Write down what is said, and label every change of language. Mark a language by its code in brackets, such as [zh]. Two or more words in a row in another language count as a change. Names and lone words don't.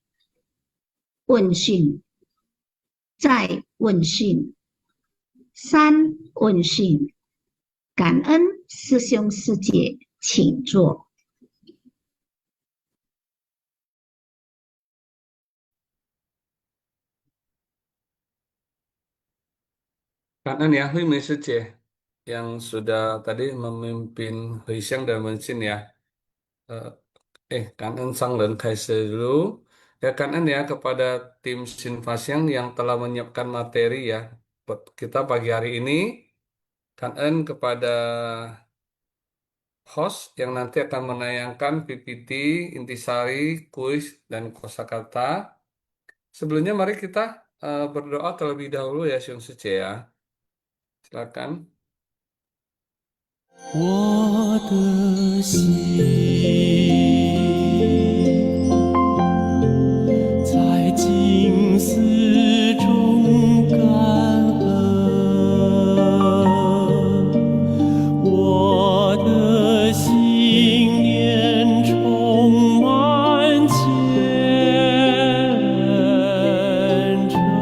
[zh] 问讯，再问讯，三问讯。感恩师兄师姐，请坐。 [id] 感恩 ya Hui Mei Suci yang sudah tadi memimpin Hui Xiang dan Wenxin ya. Eh,感恩 Sang Ren Kaise dulu. Ya 感恩 ya kepada tim Sinfasiang yang telah menyiapkan materi ya buat kita pagi hari ini. 感恩 kepada host yang nanti akan menayangkan PPT, intisari, kuis, dan kosakata. Sebelumnya mari kita berdoa terlebih dahulu ya Xiong Suci ya. Silakan. [zh] 我的心在静思中感恩，我的心念充满虔诚。